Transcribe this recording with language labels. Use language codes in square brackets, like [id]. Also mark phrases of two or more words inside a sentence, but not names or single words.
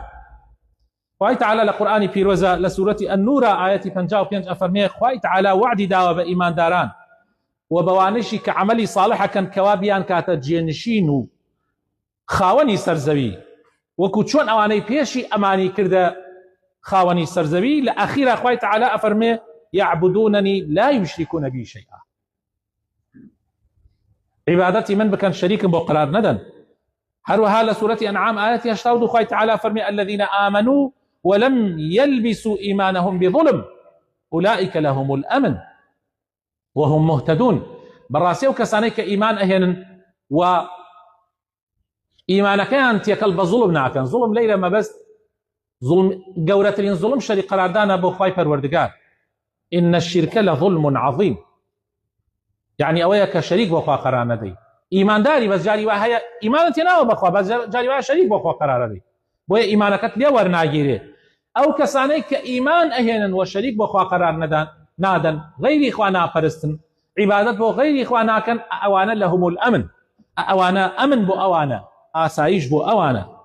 [ckb] خوای تەعالی لە قورئانی پیرۆزە لە سوورەتی ئەننورە ئایەتی 55 ئەفەرمێ خوای تەعالی وعدی داوە بە ئیمانداران و بەوانەشی کە عەمەلی ساڵحەکەن کەوا بیان کاتە جێنشین و خاوەنی سەرزەوی وەکو چۆن ئەوانەی پێشی ئەمانی کردە خاوەنی سەرزەوی لە ئەخیرا خوای تەعالی ئەفەرمێ [ar] یعبدوننی لا یشرکون بی شەیئا. [ckb] عیبادەتی من بکەن شەریکم بۆ قرار نەدەن. هەروەها لە سوورەتی ئەنعام ئایەتی 82 خوای تەعالی ئەفەرمێ [ar] الذين آمنوا ولم يلبسوا إيمانهم بظلم أولئك لهم الأمن وهم مهتدون. [ckb] بەڕاستی ئەو کەسانەی کە ئیمان ئەهێنن و ئیمانەکەیان تێکەڵ بە زوڵم ناکەن. زوڵم لەیرە مەبەست ظلم گەورەترین ظلم شەریک قەراردانە بۆ خوای پەروەردگار. [ar] إن الشرك لظلم عظيم، [ckb] يعني ئەوەیە کە شەریک بۆ خوا قەرار نەدەی. ئیمانداری بەس جاری وا هەیە ئیمانت هێناوە بەخوا بەس جاری وایە شەریک بۆ خوا قەرار دەدەی، بۆیە ئیمانەکەت لێ وەرناگیرێ. ئەو کەسانەی کە ئیمان ئەهێنن و شەریک بۆ خوا قەرار نادەن، غەیری خوا ناپەرستن، عیبادەت بۆ غەیری خوا ناکەن، ئەوانە [ar] لەهم الئەمن، [ckb] ئەوانە ئەمن بۆ ئەوانە، ئاسایش بۆ ئەوانە.